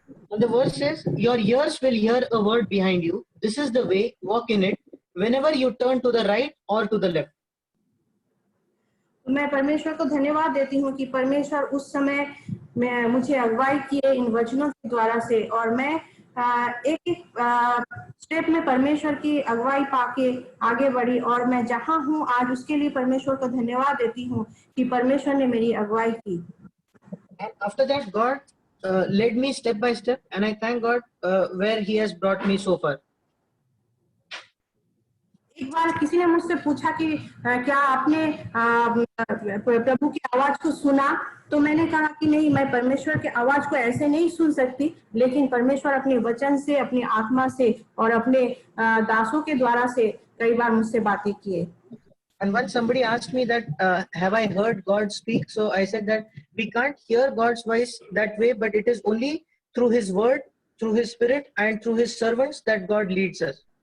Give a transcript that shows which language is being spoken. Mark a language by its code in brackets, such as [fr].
[en] And the verse says, your ears will hear a word behind you. This is the way, walk in it, whenever you turn to the right or to the left. [hi] मैं परमेश्वर को धन्यवाद देती हूँ कि परमेश्वर उस समय में मुझे अगुवाई किए इन वचनों के द्वारा से, और मैं एक स्टेप में परमेश्वर की अगुवाई पाके आगे बढ़ी, और मैं जहाँ हूँ आज उसके लिए परमेश्वर को धन्यवाद देती हूँ कि परमेश्वर ने मेरी अगुवाई की। [en] And after that God led me step by step, and I thank God where He has brought me so far. [hi] एक बार किसी ने मुझसे पूछा कि क्या आपने प्रभु की आवाज को सुना, तो मैंने कहा कि नहीं, मैं परमेश्वर के आवाज को ऐसे नहीं सुन सकती, लेकिन परमेश्वर अपने वचन से, अपनी आत्मा से और अपने दासों के द्वारा से कई बार मुझसे बातें किए। [en] And once somebody asked me that, have I heard God speak? So I said that we can't hear God's voice that way, but it is only through His word, through His Spirit, and through His servants that God leads us.